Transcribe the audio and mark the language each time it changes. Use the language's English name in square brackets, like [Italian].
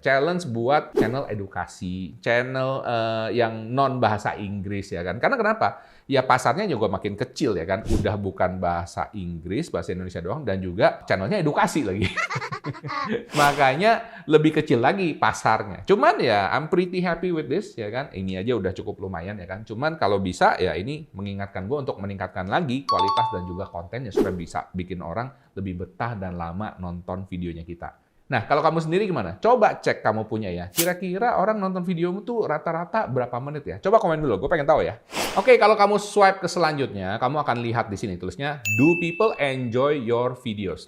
[Indonesian] Challenge buat channel edukasi, channel yang non bahasa Inggris ya kan. Karena kenapa? Ya pasarnya juga makin kecil ya kan. Udah bukan bahasa Inggris, bahasa Indonesia doang, dan juga channelnya edukasi lagi. Makanya lebih kecil lagi pasarnya. Cuman ya [English] I'm pretty happy with this [Indonesian] ya kan. Ini aja udah cukup lumayan ya kan. Cuman kalau bisa ya ini mengingatkan gue untuk meningkatkan lagi kualitas dan juga kontennya supaya bisa bikin orang lebih betah dan lama nonton videonya kita. Nah, kalau kamu sendiri gimana? Coba cek kamu punya ya. Kira-kira orang nonton videomu tuh rata-rata berapa menit ya? Coba komen dulu, gue pengen tahu ya. Oke, kalau kamu swipe ke selanjutnya, kamu akan lihat di sini tulisnya, [English] do people enjoy your videos?